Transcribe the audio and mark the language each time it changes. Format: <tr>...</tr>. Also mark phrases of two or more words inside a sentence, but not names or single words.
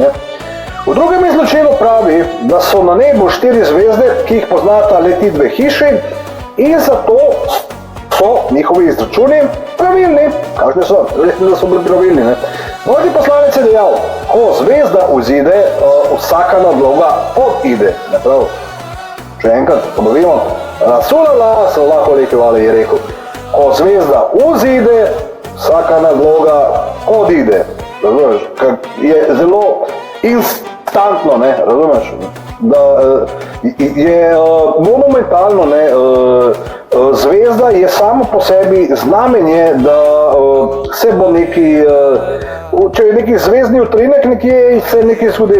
<sl>V drugem izročilu pravi, da so na nebu 4 zvezde, ki jih poznata le ti dve hiši in zato so njihovi izračuni pravilni. Kakšni so? Resni, da so bili pravilni. Ne? Božji poslanec je dejal, ko zvezda vzide, vsaka nadloga odide. Ne prav? Še enkrat ponovimo,</sl> <ar>رسول الله صلى الله عليه وسلم</ar> <sl>je rekel, ko zvezda vzide, vsaka nadloga odide. Razumeš? Je zelo instantno, ne? Razumeš? Da je monumentalno, ne? Zvezda zvezda je samo po sebi znamenje, da se bo neki, če je neki zvezdni utrinek nekje, se nekaj zgodi.</sl>